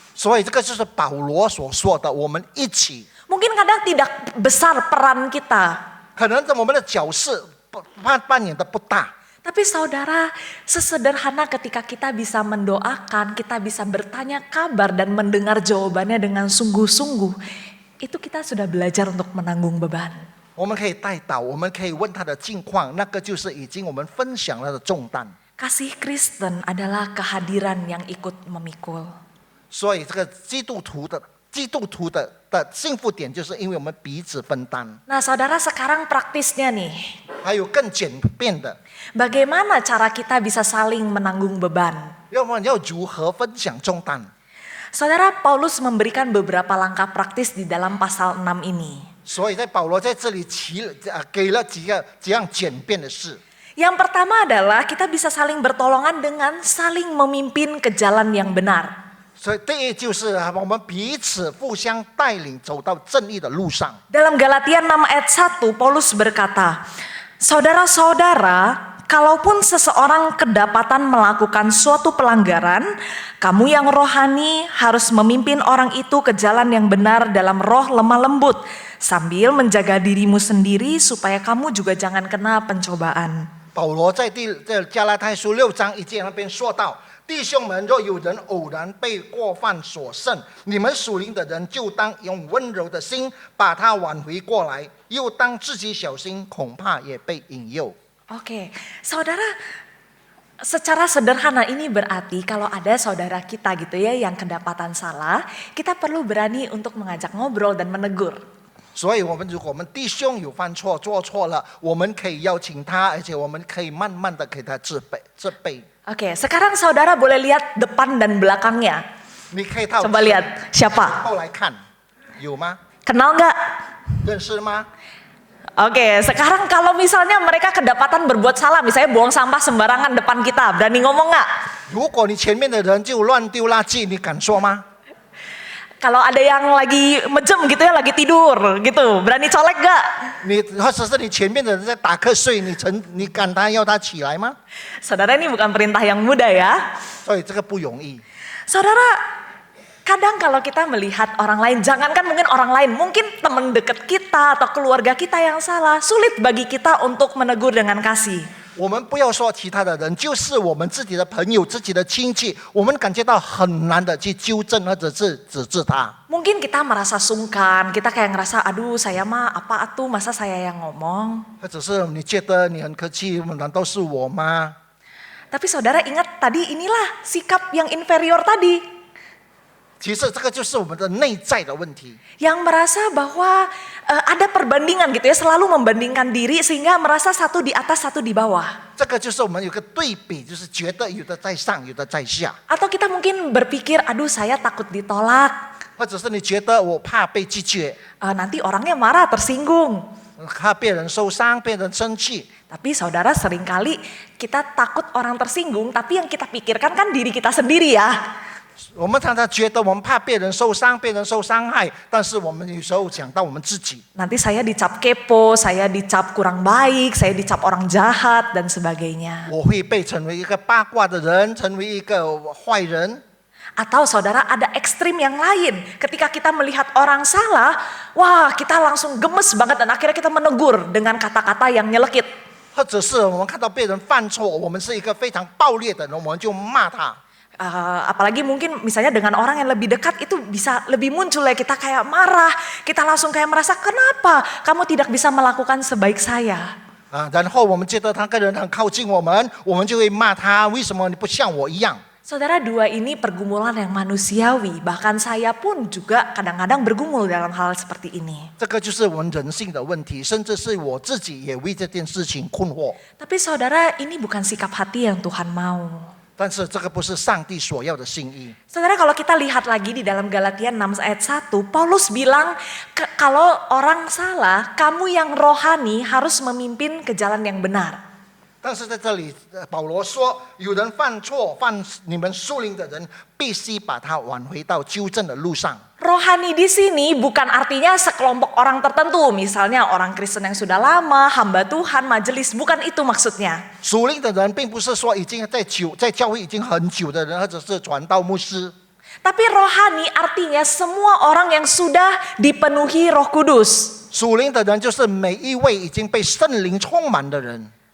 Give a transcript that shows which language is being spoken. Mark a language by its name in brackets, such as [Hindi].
[Chinese] 所以这个就是保罗所说的，我们一起。 [Indonesian] Mungkin kadang tidak besar peran kita. [Chinese] 可能我们的角色扮演的不大， [Indonesian] Tapi saudara, sesederhana ketika kita bisa mendoakan, kita bisa bertanya kabar dan mendengar jawabannya dengan sungguh-sungguh, itu kita sudah belajar untuk menanggung beban. [Chinese] 我们可以带导，我们可以问他的近况，那个就是已经我们分享了的重担。 [Indonesian] Kasih Kristen adalah kehadiran yang ikut memikul. [Chinese] 所以这个基督徒的幸福点，就是因为我们彼此分担。 [Indonesian] Nah saudara, sekarang praktisnya nih. [Chinese] 还有更简便的， [Indonesian] Bagaimana cara kita bisa saling menanggung beban? [Chinese] 要不然要如何分享重担？ [Indonesian] Saudara, Paulus memberikan beberapa langkah praktis di dalam pasal 6 ini. [Chinese] 所以在保罗在这里给了几样简便的事。 [Indonesian] Yang pertama adalah kita bisa saling bertolongan dengan saling memimpin ke jalan yang benar. [Chinese] 所以第一就是我们彼此互相带领走到正义的路上。 [Indonesian] Dalam Galatia 6 ayat 1, Paulus berkata, "Saudara-saudara, kalaupun seseorang kedapatan melakukan suatu pelanggaran, kamu yang rohani harus memimpin orang itu ke jalan yang benar dalam roh lemah lembut, sambil menjaga dirimu sendiri supaya kamu juga jangan kena pencobaan." [Chinese] 保罗在加拉太书6章1节那边说到，弟兄们，若有人偶然被过犯所胜，你们属灵的人就当用温柔的心把他挽回过来，又当自己小心，恐怕也被引诱。 [Indonesian] Oke, saudara, secara sederhana ini berarti kalau ada saudara kita gitu ya yang kedapatan salah, kita perlu berani untuk mengajak ngobrol dan menegur. [Chinese] 所以，如果我们弟兄有犯错、做错了，我们可以邀请他，而且我们可以慢慢的给他治备。 [Indonesian] Oke, sekarang saudara boleh lihat depan dan belakangnya. [Chinese] 你可以到 [Indonesian] Coba lihat, siapa? [Chinese] 后来看，有吗？ [Indonesian] Kenal nggak? [Chinese] 认识吗？ [Indonesian] Oke, sekarang kalau misalnya mereka kedapatan berbuat salah, misalnya buang sampah sembarangan depan kita, berani ngomong nggak? [Chinese] 如果你前面的人就乱丢垃圾，你敢说吗？ [Indonesian] Kalau ada yang lagi mejem gitu ya, lagi tidur gitu, berani colek nggak? [Chinese] 你或者是你前面的人在打瞌睡，你敢要他起来吗？ [Indonesian] Saudara, ini bukan perintah yang mudah ya. [Chinese] 所以这个不容易。 [Indonesian] Saudara, kadang kalau kita melihat orang lain, jangankan mungkin orang lain, mungkin teman dekat kita atau keluarga kita yang salah, sulit bagi kita untuk menegur dengan kasih. [Chinese] 我们不要说其他的人，就是我们自己的朋友、自己的亲戚，我们感觉到很难的去纠正或者是指治他。 [Indonesian] Mungkin kita merasa sungkan, kita kayak ngerasa, aduh saya mah apa atuh masa saya yang ngomong. [Chinese] 或者是你觉得你很客气，难道是我吗？ [Indonesian] Tapi saudara ingat tadi inilah sikap yang inferior tadi. [Chinese] 其实这个就是我们的内在的问题。 [Indonesian] Yang merasa bahwa ada perbandingan gitu ya, selalu membandingkan diri sehingga merasa satu di atas satu di bawah. [Chinese] 这个就是我们有个对比，就是觉得有的在上，有的在下， [Indonesian] Atau kita mungkin berpikir, aduh saya takut ditolak, [Chinese] 或者是你觉得我怕被拒绝， [Indonesian] nanti orangnya marah, tersinggung. [Chinese] 怕别人受伤，被人生气。 [Indonesian] Tapi saudara seringkali kita takut orang tersinggung, tapi yang kita pikirkan kan diri kita sendiri ya. [Chinese] 我们常常觉得我们怕被人受伤，被人受伤害，但是我们有时候讲到我们自己， [Indonesian] Nanti saya dicap kepo, saya dicap kurang baik, saya dicap orang jahat dan sebagainya. [Chinese] 我会被成为一个八卦的人，成为一个坏人。 [Indonesian] Atau saudara ada ekstrim yang lain. Ketika kita melihat orang salah, wah kita langsung gemes banget dan akhirnya kita menegur dengan kata-kata yang nyelekit. [Chinese] 或者是我们看到别人犯错，我们是一个非常暴烈的人，我们就骂他。 [Indonesian] Apalagi mungkin misalnya dengan orang yang lebih dekat itu bisa lebih muncul ya, kita kayak marah, kita langsung kayak merasa kenapa kamu tidak bisa melakukan sebaik saya. [Chinese] 然后我们觉得他个人很靠近我们就会骂他，为什么你不像我一样？ [Indonesian] Saudara, dua ini pergumulan yang manusiawi, bahkan saya pun juga kadang-kadang bergumul dalam hal seperti ini. [Chinese] 这个就是我们人性的问题，甚至是我自己也为这件事情困惑。 [Indonesian] Tapi saudara, ini bukan sikap hati yang Tuhan mau. [Chinese] 但是这个不是上帝所要的心意。 [Indonesian] Saudara, kalau kita lihat lagi di dalam Galatia 6 ayat 1, Paulus bilang kalau orang salah, kamu yang rohani harus memimpin ke jalan yang benar. [Chinese] 但是在这里，保罗说，有人犯错，你们属灵的人必须把他挽回到纠正的路上。 [Indonesian] Rohani di sini bukan artinya sekelompok orang tertentu, misalnya orang Kristen yang sudah lama, hamba Tuhan, majelis, bukan itu maksudnya. [Chinese] 属灵的人并不是说已经在教会已经很久的人，或者是传道牧师。 [Indonesian] Tapi rohani artinya semua orang yang sudah dipenuhi Roh Kudus. [Chinese] 属灵的人就是每一位已经被圣灵充满的人。